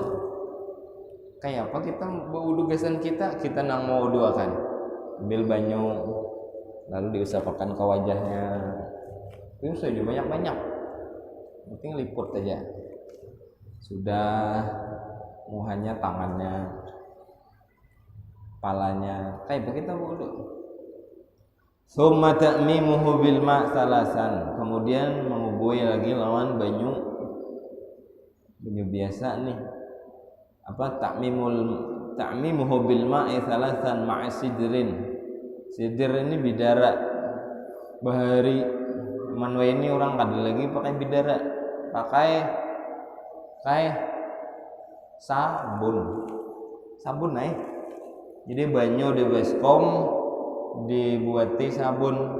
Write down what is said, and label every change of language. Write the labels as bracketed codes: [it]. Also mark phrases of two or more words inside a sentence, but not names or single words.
[bjn] Kayak apa kita berwudu gasan kita nang mau wuduakan, ambil banyu lalu diusapkan ke wajahnya, itu sudah banyak-banyak, penting liput aja sudah, muhanya, tangannya, kepalanya, kayak begitu wudu. [ar] ثم تعميمه بالماء ثلاثا, [bjn] kemudian mengubui lagi lawan banyu biasa nih. [ar] Apa تعميمه بالماء ثلاثا مع سدر. [bjn] Sidr ini bidara bahari. Manwa ini orang kada lagi pakai bidara, pakai sabun jadi banyu di baskom dibuati sabun.